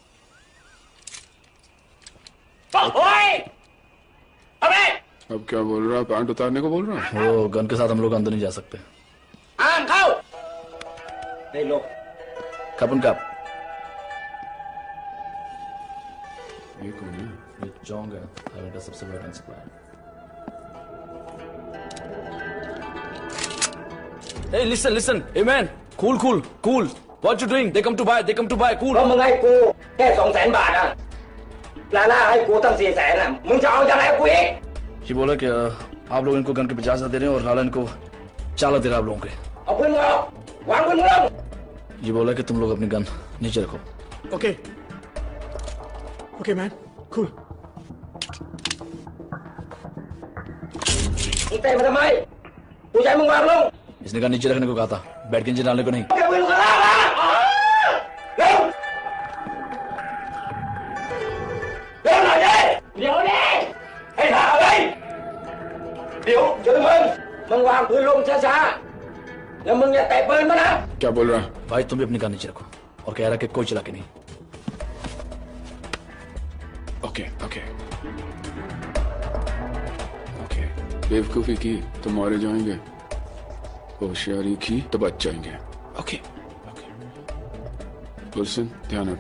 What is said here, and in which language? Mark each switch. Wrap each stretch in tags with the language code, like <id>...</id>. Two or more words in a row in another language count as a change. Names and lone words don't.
<hi>अब क्या बोल रहा है? पैंट उतारने को बोल रहा है? वो गन के साथ हम लोग अंदर नहीं जा सकते। नहीं लो। कपन कप। ये कौन है? ये जोंग है, हाईवे का सबसे बड़ा गन सप्लायर।</hi> <en>Hey, listen, hey man, cool. What you doing? They come to buy, cool.</en> <th>มึงให้กูแค่200,000 บาทอ่ะลาล่าให้กูตั้ง400,000อ่ะมึงจะเอาอะไรกูอีก</th> <hi>ये बोला कि आप लोग इनको गन के 50,000 दे रहे हैं और लाला इनको 4 दे रहा आप लोगों के।</hi> <th>เอาปืนมาวางปืนลง</th> <hi>ये बोला कि तुम लोग अपनी गन नीचे रखो।</hi> <en>OK man, cool.</en> <th>มึงเตะมาทำไมกูจะให้มึงวางลง</th> <hi>इसने कहा नीचे रखने को कहा था, बैठ के नीचे डालने को नहीं।</hi> <th>แกปืนมาล่ามาเร็วเร็วหน่อยดิเดี๋ยวดิให้ถามเลยเดี๋ยวมึงวางปืนลงช้าๆแล้วมึงอย่าเตะปืนมานะ</th> <hi>क्या बोल रहा है? भाई तुम भी अपनी गन नीचे रखो और कह रहा कि कोई चला के नहीं। ओके बेवकूफी की तो मारे जाएंगे, होशियारी की तो बच जाएंगे। ओके गुलशन ध्यान हटा।</hi>